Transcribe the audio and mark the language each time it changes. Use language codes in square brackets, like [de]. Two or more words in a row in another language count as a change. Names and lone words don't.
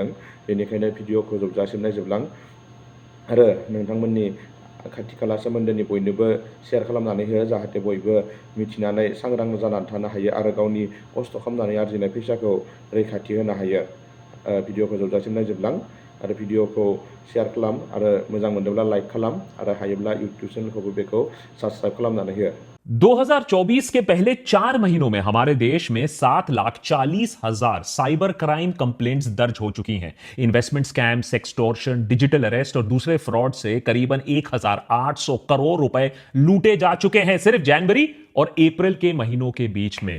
[brx] बेनिखायनो भिडिअखौ जोबजासिम नायजोबलां आरो नोंथांमोननि खाथि खाला सोमोन्दोनि बयनोबो शेयार खालामनानै हो, जाहाथे बयबो मिथिनानै सांग्रां जानानै थानो हायो आरो गावनि खस्थ' खालामनानै आरजिनाय फैसाखौ रैखाथि होनो हायो। भिडिअखौ जोबजासिम नायजोबलां आरो भिडिअखौ शेयार खालाम आरो मोजां मोनदोंब्ला लाइक खालाम आरो हायोब्ला इउट्युब चेनेलखौबो बेखौ साबस्क्राइब खालामनानै हो। [hi] 2024 के पहले 4 महीनों में हमारे देश में 7,40,000 साइबर क्राइम कंप्लेंट्स दर्ज हो चुकी हैं। इन्वेस्टमेंट स्कैम, सेक्सटॉर्शन, डिजिटल अरेस्ट और दूसरे फ्रॉड से करीबन 1,800 करोड़ रुपए लूटे जा चुके हैं सिर्फ जनवरी और अप्रैल के महीनों के बीच में।